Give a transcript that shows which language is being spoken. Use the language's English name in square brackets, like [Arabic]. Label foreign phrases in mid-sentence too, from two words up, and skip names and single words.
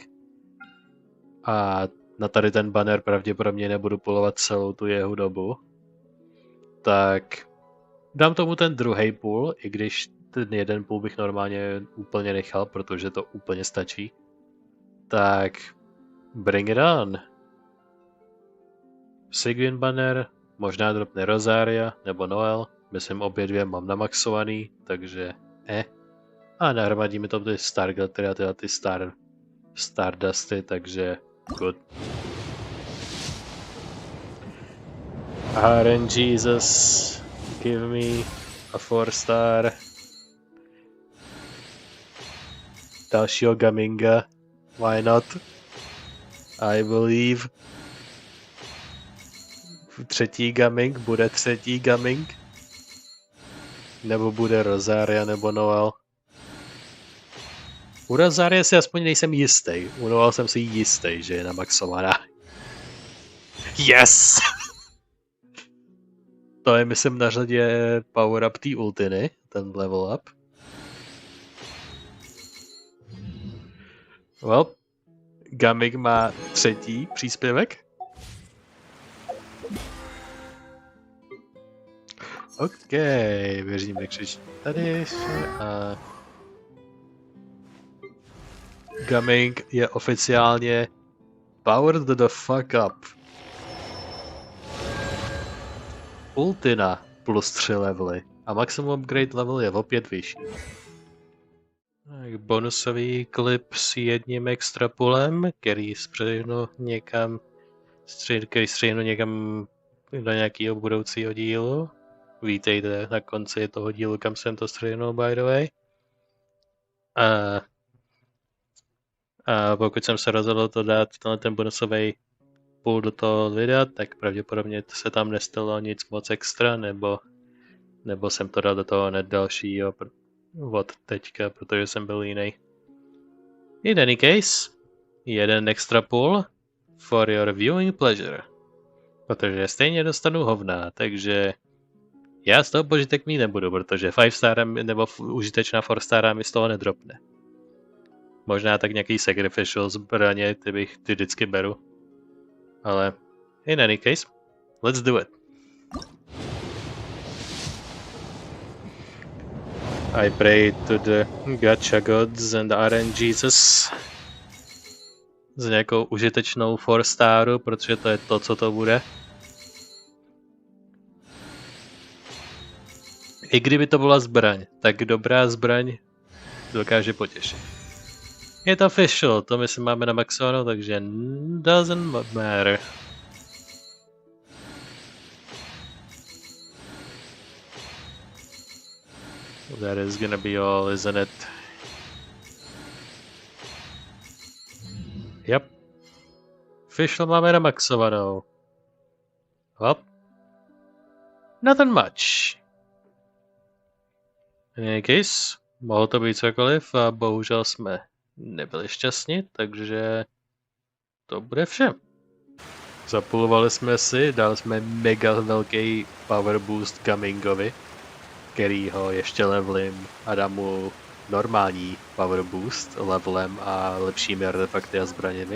[Czech] A na tady ten banner pravděpodobně nebudu pulovat celou tu jeho dobu. Tak dám tomu ten druhý půl, i když ten jeden půl bych normálně úplně nechal, protože to úplně stačí. [English] Tak bring it on. [Czech] Sigyn banner, možná dropne Rosaria nebo Noel. Myslím, obě dvě mám namaxovaný, takže A nahromadíme to ty Starglattery a teda ty Stardusty, takže good. [English] RNG Jesus, give me a 4-star. [Czech] Dalšího Gaminga, [English] why not? I believe. [Czech] Třetí Gaming, bude třetí Gaming? Nebo bude Rosaria nebo Noel? U Rosaria si aspoň nejsem jistý. U Noel jsem si jistý, že je namaxovaná. [English] Yes! [Czech] To je, myslím, na řadě power up té ultiny, ten level up. Well, Gaming má třetí příspěvek. OK, věřím, nekřič tady a Gaming je oficiálně [English] powered the fuck up. [Czech] Ultina plus 3 levely a maximum upgrade level je opět vyšší. Tak bonusový klip s jedním extra pulem, který střihnu někam do nějakého budoucího dílu. Vítejte na konci toho dílu, kam jsem to střihnul, [English] by the way. [Czech] A pokud jsem se rozhodl to dát ten bonusový půl do toho videa, tak pravděpodobně se tam nestalo nic moc extra, nebo jsem to dal do toho hned dalšího od teďka, protože jsem byl jiný. [English] In any case, [Czech] jeden extra půl [English] for your viewing pleasure. [Czech] Protože stejně dostanu hovna, takže já z toho požitek mít nebudu, protože 5-star nebo užitečná 4-star mi z toho nedropne. Možná tak nějaký sacrificial zbraně, ty vždycky beru. [English] Ale in any case, let's do it. I pray to the gacha gods and RNGesus [Czech] s nějakou užitečnou 4-staru, protože to je to, co to bude. I kdyby to byla zbraň, tak dobrá zbraň dokáže potěšit. Je to official, to myslím máme na maxovanou, takže [English] doesn't matter. That is gonna be all, isn't it? Yep. [Czech] Official máme na maxovanou. [English] Well, nothing much. In any case, [Czech] mohlo to být cokoliv a bohužel jsme nebyli šťastní, takže to bude vše. Zapulovali jsme si, dali jsme mega velký power boost Gamingovi, kterýho ještě levelím a dám mu normální power boost levelem a lepšími artefakty a zbraněmi.